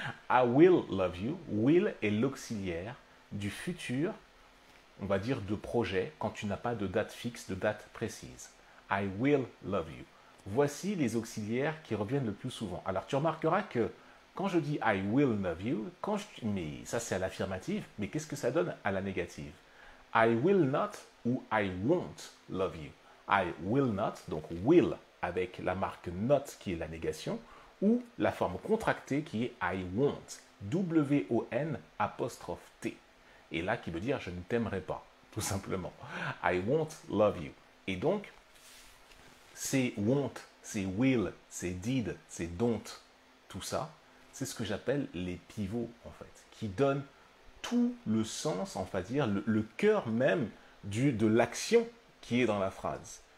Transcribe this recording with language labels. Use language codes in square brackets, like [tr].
[en] I will love you. [fr] Will est l'auxiliaire du futur, on va dire de projet, quand tu n'as pas de date fixe, de date précise. I will love you. voici les auxiliaires qui reviennent le plus souvent. Alors tu remarqueras que quand je dis [en] I will love you, [fr] mais ça c'est à l'affirmative, mais qu'est-ce que ça donne à la négative? [en] I will not ou I won't love you. I will not, [fr] donc will avec la marque not qui est la négation, ou la forme contractée qui est [en] I won't, [fr] W-O-N apostrophe T. Et là qui veut dire je ne t'aimerai pas, tout simplement. [en] I won't love you. [fr] Et donc, c'est won't, c'est will, c'est did, c'est don't, tout ça, c'est ce que j'appelle les pivots, en fait, qui donnent tout le sens, on va dire, le cœur même de l'action qui est dans la phrase.